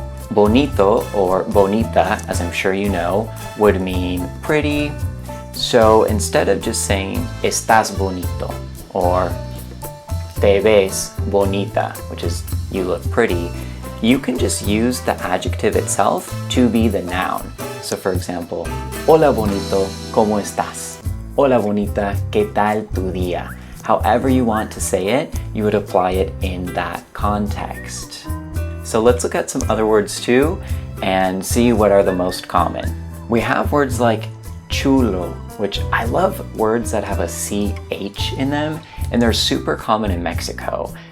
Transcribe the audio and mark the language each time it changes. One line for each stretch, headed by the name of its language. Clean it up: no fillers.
English: Bonito or bonita, as I'm sure you know, would mean pretty. So instead of just saying
Spanish: estás bonito
English: or
Spanish: te ves bonita,
English: which is you look pretty, you can just use the adjective itself to be the noun. So for example,
Spanish: hola bonito, ¿cómo estás? Hola bonita, ¿qué tal tu día?
English: However you want to say it, you would apply it in that context. So let's look at some other words too and see what are the most common. We have words like chulo, which I love words that have a CH in them, and they're super common in Mexico.